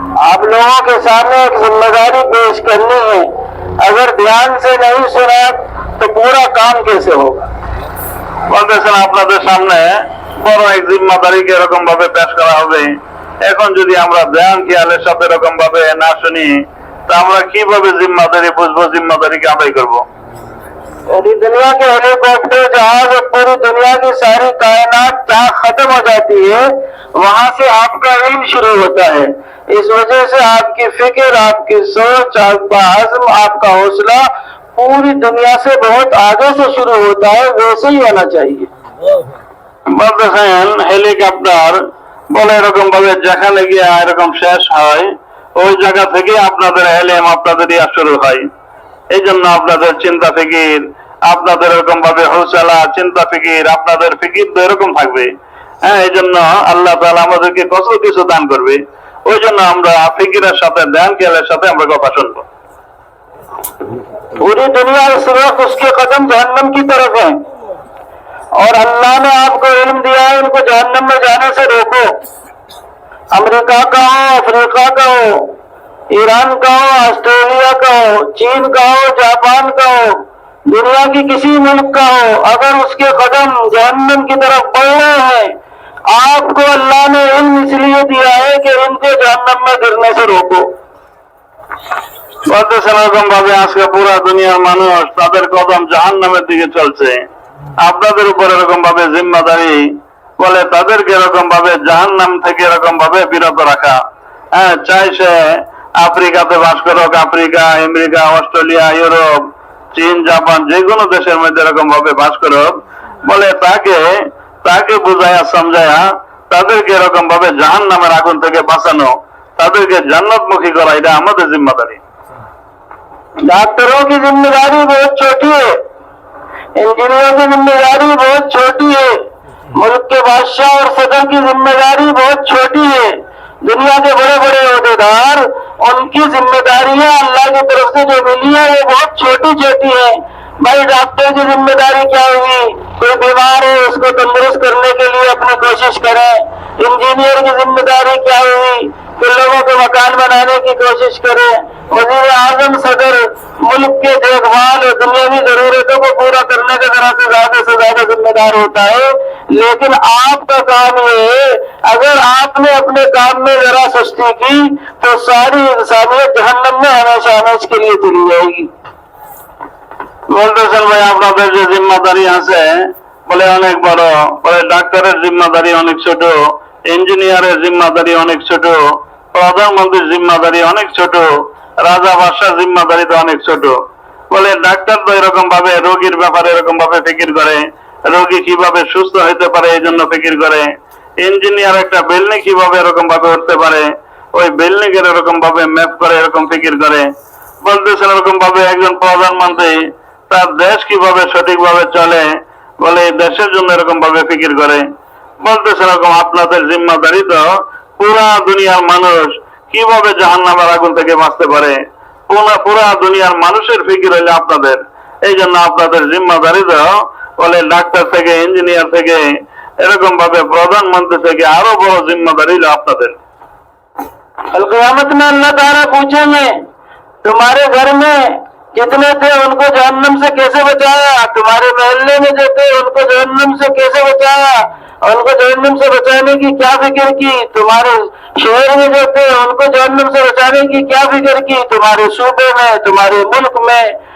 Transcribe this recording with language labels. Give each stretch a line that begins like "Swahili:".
Hindi: आप लोगों के सामने एक जिम्मेदारी पेश करनी है, अगर ध्यान से नहीं सुना तो पूरा काम कैसे होगा।
Bangla: বলতেছেন আপনাদের সামনে বড় এক জিম্মাদারিকে এরকম ভাবে পেশ করা হবে। এখন যদি আমরা ধ্যান খেয়ালের সাথে এরকম ভাবে না শুনি তা আমরা কিভাবে জিম্মাদারি বুঝবো, জিম্মাদারিকে আদায় করবো।
Hindi: पूरी दुनिया के हेलीकॉप्टर जहाज और पूरी दुनिया की सारी कायनात जहाँ खत्म हो जाती है वहां से आपका इल्म शुरू होता है। इस वजह से आपकी फिक्र, आपकी सोच, आपका हज़्म, आपका हौसला पूरी दुनिया से बहुत आगे से शुरू होता है, वैसे ही होना चाहिए।
Bangla: বলতেছেন হেলিকপ্টার বলে এরকম ভাবে যেখানে গিয়ে এরকম শেষ হয় ওই জায়গা থেকে আপনাদের এলেম আপনাদের ইয়া শুরু হয়। এই জন্য আপনাদের চিন্তা ফিকির, আপনাদের এরকম ভাবে হৌসলা, চিন্তা ফিকির, আপনাদের ফিকির তো এরকম থাকবে। এই জন্য আল্লাহ তাআলা আমাদেরকে কত কিছু দান করবে, ওই জন্য আমরা ফিকিরের সাথে ধ্যান খেয়ালের সাথে আমরা কথা শুনবো।
Hindi: पूरी दुनिया इस वक्त उसके कदम जहन्नम की तरफ है और अल्लाह ने आपको इल्म दिया है, इनको जहन्नम में जाने से रोको। अमेरिका का हो, अफ्रीका का हो, ईरान का हो, ऑस्ट्रेलिया का हो, चीन का हो, जापान का हो, दुनिया की किसी मुल्क का हो, अगर उसके कदम जहन्नम की तरफ बढ़ रहे हैं, आपको अल्लाह ने इल्म इसलिए दिया है कि इनको जहन्नम में गिरने से रोको।
Bangla: বলতেছেন এরকম ভাবে আজকে পুরা দুনিয়ার মানুষ তাদের কদম জাহান্নামের দিকে চলছে, আপনাদের উপর এরকম ভাবে জিম্মাদারি বলে তাদেরকে এরকম ভাবে জাহান্নাম থেকে এরকম ভাবে বিরত রাখা। হ্যাঁ, চাই সে আফ্রিকাতে বাস করুক, আফ্রিকা, আমেরিকা, অস্ট্রেলিয়া, ইউরোপ, চীন, জাপান, যে কোনো দেশের মধ্যে এরকম ভাবে বাস করুক, বলে তাকে বুঝায়া সমঝায়া তাদেরকে এরকম ভাবে জাহান্নামের আগুন থেকে বাঁচানো, তাদেরকে জান্নাতমুখী করা, এটা আমাদের জিম্মাদারি।
Hindi: डॉक्टरों की जिम्मेदारी बहुत छोटी है, इंजीनियरों की जिम्मेदारी बहुत छोटी है, मुल्क के बादशाह और सदर की जिम्मेदारी बहुत छोटी है, दुनिया के बड़े बड़े ओहदेदार उनकी जिम्मेदारियां अल्लाह की तरफ से जो मिली है वो बहुत छोटी छोटी है। भाई डॉक्टर की जिम्मेदारी क्या हुई, कोई बीमार है उसको तंदुरुस्त करने के लिए अपनी कोशिश करें। इंजीनियर की जिम्मेदारी क्या हुई कि लोगों के मकान बनाने की कोशिश करें। वजीर आजम सदर मुल्क के देखभाल और दुनियावी जरूरतों को पूरा करने का जरा से ज्यादा जिम्मेदार होता है, लेकिन आपका काम ये है, अगर आपने अपने काम में जरा सुस्ती की तो सारी इंसानियत जहन्नम में हमेशा हमेशा के लिए चली जाएगी।
Bangla: বলতেছেন ভাই আপনাদের যে জিম্মাদারি আছে বলে অনেক বড়, বলে ডাক্তারের জিম্মাদারি অনেক ছোট, ইঞ্জিনিয়ারের জিম্মাদারি অনেক ছোট, প্রধানমন্ত্রীর জিম্মাদারি অনেক ছোট, রাজা বাদশার জিম্মাদারি তো অনেক ছোট। বলে ডাক্তার তো এরকম ভাবে রোগীর ব্যাপারে এরকম ভাবে ফিকির করে, রোগী কিভাবে সুস্থ হতে পারে এই জন্য ফিকির করে। ইঞ্জিনিয়ার একটা বিল্ডিং কিভাবে এরকম ভাবে উঠতে পারে ওই বিল্ডিং এর এরকম ভাবে ম্যাপ করে এরকম ফিকির করে। বলতেছেন এরকম ভাবে একজন প্রধানমন্ত্রী তার দেশ কিভাবে সঠিকভাবে চলে বলে দেশের জন্য এরকম ভাবে ফিকির করে। বলতেছেন এরকম আপনাদের জিম্মাদারি তো পুরা দুনিয়ার মানুষ কিভাবে জাহান্নামের আগুন থেকে বাঁচতে পারে, পুরা দুনিয়ার মানুষের ফিকির হইলে আপনাদের। এই জন্য আপনাদের জিম্মাদারি তো বলে ডাক্তার থেকে, ইঞ্জিনিয়ার থেকে, এরকম ভাবে প্রধানমন্ত্রী থেকে আরো বড় জিম্মাদারি হলো আপনাদের।
Hindi: कल क़यामत में अल्लाह ताला पूछेंगे तुम्हारे घर में जितने थे उनको जहन्नम से कैसे बचाया, तुम्हारे मोहल्ले में जो थे उनको जहन्नम से कैसे बचाया, उनको जहन्नम से बचाने की क्या फिक्र की, तुम्हारे शहर में जो थे उनको जहन्नम से बचाने की क्या फिक्र की, तुम्हारे सूबे में, तुम्हारे मुल्क में,